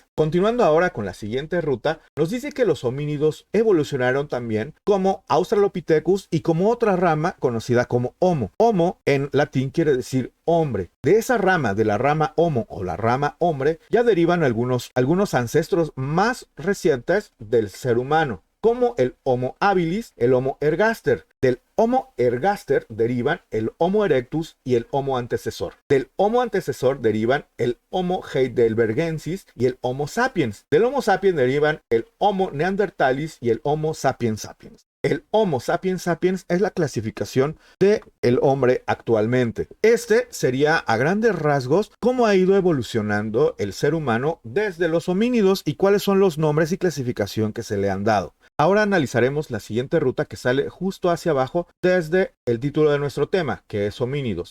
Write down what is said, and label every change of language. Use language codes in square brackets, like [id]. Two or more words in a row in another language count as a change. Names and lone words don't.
[es] Continuando ahora con la siguiente ruta, nos dice que los homínidos evolucionaron también como Australopithecus y como otra rama conocida como Homo. Homo en latín quiere decir hombre. De esa rama, de la rama Homo o la rama hombre, ya derivan algunos ancestros más recientes del ser humano, como el Homo habilis, el Homo ergaster. Del Homo ergaster derivan el Homo erectus y el Homo antecesor. Del Homo antecesor derivan el Homo heidelbergensis y el Homo sapiens. Del Homo sapiens derivan el Homo neanderthalis y el Homo sapiens sapiens. El Homo sapiens sapiens es la clasificación del hombre actualmente. Este sería a grandes rasgos cómo ha ido evolucionando el ser humano desde los homínidos y cuáles son los nombres y clasificación que se le han dado. Ahora analizaremos la siguiente ruta que sale justo hacia abajo desde el título de nuestro tema, que es homínidos.